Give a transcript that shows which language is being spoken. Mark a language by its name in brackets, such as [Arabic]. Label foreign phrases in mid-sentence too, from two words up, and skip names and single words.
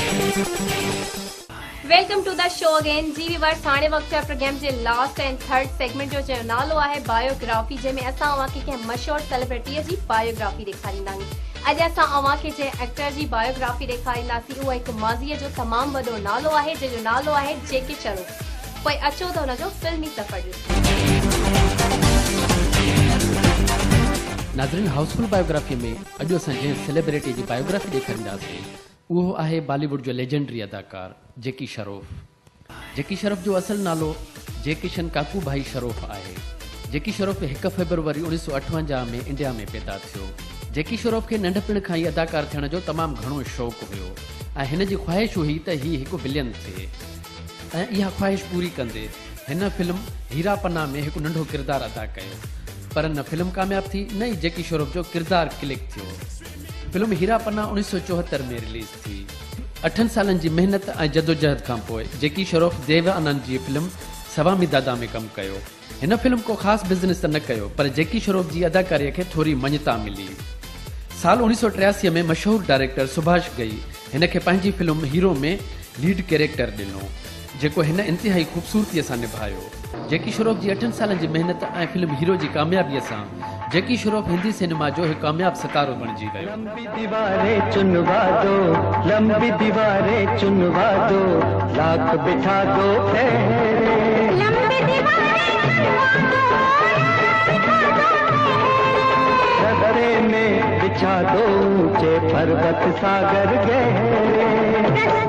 [English] Welcome to the show again जी viewers। [Sindhi] हाणे वक्त है प्रोग्राम जे [English] last and third segment [Sindhi] जो नालो है बायोग्राफी, जैमें असां अवांखे कंहिं मशहूर सेलिब्रिटीअ जी बायोग्राफी ॾेखारींदा आहियूं। अॼु असां अवांखे जे एक्टर जी बायोग्राफी ॾेखारींदासीं। उहा हिकु माज़ीअ जो तमामु वॾो नालो आहे, जंहिंजो नालो आहे जेकी श्रॉफ। पोइ अचो त हुनजो फिल्मी सफ़र ॾिसूं। नाज़रीन, हाउसफुल बायोग्राफी में अॼु असां जंहिं सेलिब्रिटी जी बायोग्राफी ॾेखारींदासीं उहो आहे बॉलीवुड जो लेजेंडरी अदाकार जेकी श्रॉफ। जेकी श्रॉफ जो असल नालो जे किशन काकू भाई श्रॉफ आहे। जेकी श्रॉफ 1 फरवरी 1958 में इंडिया में पैदा थियो। जेकी श्रॉफ खे नंढपण खां ई अदाकार थियण जो तमामु घणो शौक़ु हुयो ऐं हिन जी ख़्वाहिश हुई त हीउ हिकु विलियन थिए ऐं इहा ख़्वाहिश पूरी कंदे हिन फिल्म हीरा पन्ना में हिकु नंढो किरदारु अदा कयो। पर न फिल्म कामयाबु थी न ई जेकी श्रॉफ जो किरदारु क्लिक थियो। फिल्म हीरा पन्ना 1974 में रिलीज़ थी। 8 सालनि जी महिनत ऐं जदोजहद खां पोइ जेकी श्रॉफ देव आनंद जी फिल्म सवामी दादा में कमु कयो। हिन फिल्म को ख़ासि बिज़नेस त न कयो, पर जेकी श्रॉफ जी अदाकारीअ खे थोरी मञता मिली। साल 1983 में मशहूर डायरेक्टर सुभाष गई हिन खे पंहिंजी फिल्म हीरो में लीड कैरेक्टर ॾिनो, जेको हिन इंतिहाई ख़ूबसूरतीअ सां निभायो। जेकी श्रॉफ जी 8 सालनि जी महिनत ऐं फिल्म हीरो जी कामयाबीअ सां जेकी श्रॉफ हिंदी सिनेमा जो हिकु कामयाबु सितारो बणिजी वियो। [Hindi] लंबी दीवारें चुनवा दो, लंबी दीवारें चुनवा दो, लाख बिठा दो लंबी दीवारें रस्ते में बिछा दो ऊंचे पर्वत सागर गहरे,